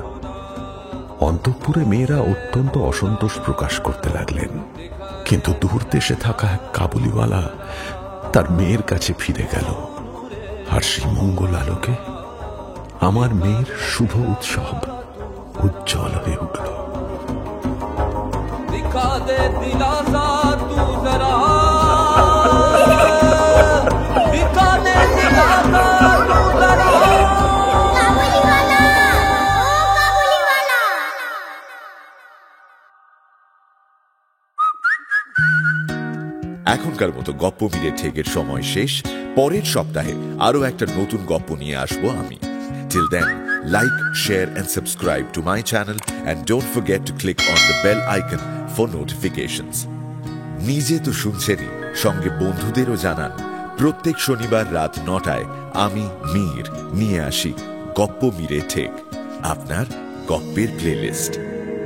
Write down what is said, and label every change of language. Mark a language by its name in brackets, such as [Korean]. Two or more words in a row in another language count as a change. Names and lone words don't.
[Bangla] অন্তঃপুরে মেয়েরা অত্যন্ত অসন্তোষ প্রকাশ করতে লাগলেন। কিন্তু দূর দেশে থাকা এক কাবুলিওয়ালা তার মেয়ের কাছে ফিরে গেল। আর সেই মঙ্গল আলোকে আমার মেয়ের শুভ উৎসব উজ্জ্বল হয়ে উঠল। [Hindi] दिखा दे दिलासा तू जरा, दिखा दे दिलासा तू जरा। [Bangla] কাবুলিওয়ালা, ও কাবুলিওয়ালা। এখনকার মতো গপ্প মিলে ঠেকের সময় শেষ। পরের সপ্তাহে আরো একটা নতুন গপ্প নিয়ে আসবো আমি। [English] Till then, like, share and subscribe to my channel and don't forget to click on the bell icon for notifications. [Bangla] নিজে তো শুনছেনই, সঙ্গে বন্ধুদেরও জানান। প্রত্যেক শনিবার রাত 9টায় আমি মীর নিয়ে আসি গপ্প মিলে ঠেক, আপনার গপ্পের প্লেলিস্ট।